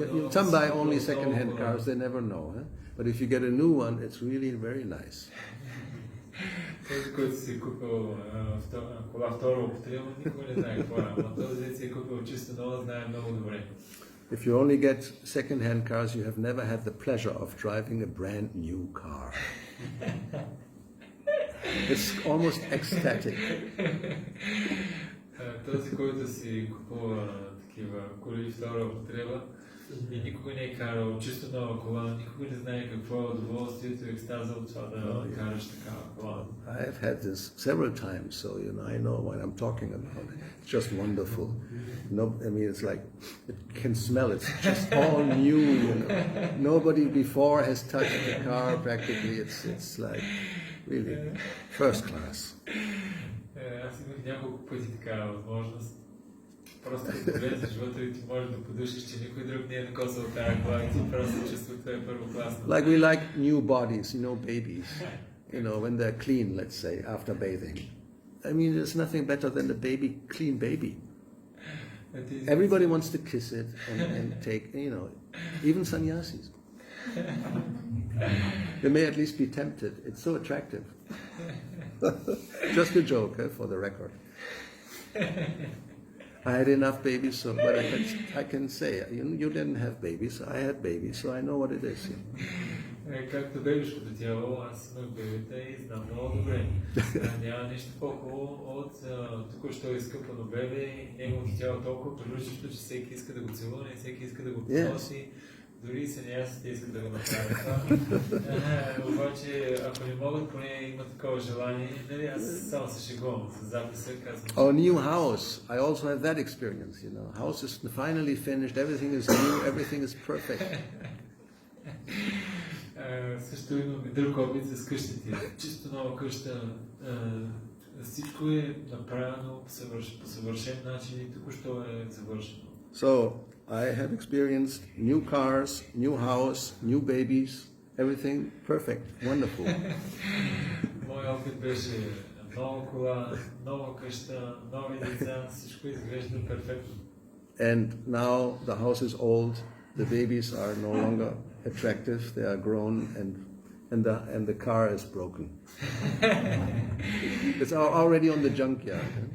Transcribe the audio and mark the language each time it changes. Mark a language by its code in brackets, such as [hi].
[en] Some buy only second-hand cars, they never know. But if you get a new one, it's really very nice. [bg] Този, който си купил кола втора употреба, никой не знае какво е. Но този, който си купил чисто нова, знае много добре. [en] If you only get second-hand cars, you have never had the pleasure of driving a brand new car. It's almost ecstatic. [bg] Този, който си купува такива коли втора употреба, И никога не е карал чисто нова кола, никога не знае какво е удоволствието и екстаза от това да караш такава кола. [en] I have had this several times, so I know what I'm talking about. It's just wonderful. No, I mean, it's like it can smell. It's just all new. Nobody before has touched the car. Practically, it's like really first class. [bg] Аз имах няколко пъти такава възможност. Просто да погледнеш вътре и ти можеш да подушиш, че никой друг не е докосвал тази кола и ти просто чувството е първокласно. [en] Like we like new bodies, babies. When they're clean, let's say, after bathing. I mean, there's nothing better than a clean baby. Everybody wants to kiss it and take, even sannyasis. They may at least be tempted. It's so attractive. Just a joke, for the record. I had enough babies, but I can say, you didn't have babies, I had babies, so I know what it is. [bg] Както бебешкото тяло, аз имах бебета и знам много добре. Няма нищо по-хубаво от току-що изкъпано бебе и неговото тяло толкова приличащо, че всеки иска да го целуне, всеки иска да го поноси. Дори съниясите искат да го направят това. Обаче, ако не могат, поне има такова желание, аз само се шегувам с записа, казвам. [en] Oh, new house. I also have that experience, House is finally finished, everything is new, everything is perfect. [bg] Също имам и друг опит с къщите. Чисто нова къща. Всичко е направено по съвършен начин и току-що е завършено. [en] So, I have experienced new cars, new house, new babies, everything perfect, wonderful. [bg] Моят опит беше нова кола, нова къща, нови деца, всичко изглежда перфектно. [en] And now the house is old, the babies are no longer attractive, they are grown, and the car is broken. It's already on the junkyard.